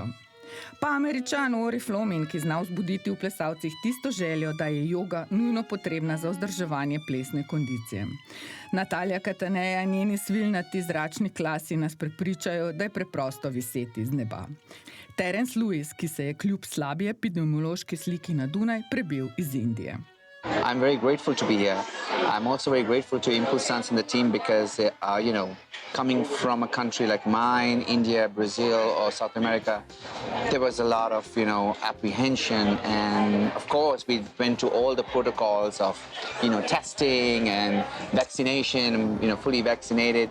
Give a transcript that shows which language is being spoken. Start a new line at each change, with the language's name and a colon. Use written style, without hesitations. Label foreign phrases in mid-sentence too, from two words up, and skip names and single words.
Slovenian: Pa Američan Ori Flomin, ki zna vzbuditi v plesalcih tisto željo, da je joga nujno potrebna za vzdrževanje plesne kondicije. Natalija Kataneja in njeni svilnati zračni klasi nas prepričajo, da je preprosto viseti z neba. Terence Lewis, ki se je kljub slabi epidemiološki sliki na Dunaj prebil iz Indije.
English: I'm very grateful to be here. I'm also very grateful to ImPulsTanz and the team because, you know, coming from a country like mine, India, Brazil, or South America, there was a lot of, you know, apprehension. And of course, we went to all the protocols of, you know, testing and vaccination, you know, fully vaccinated.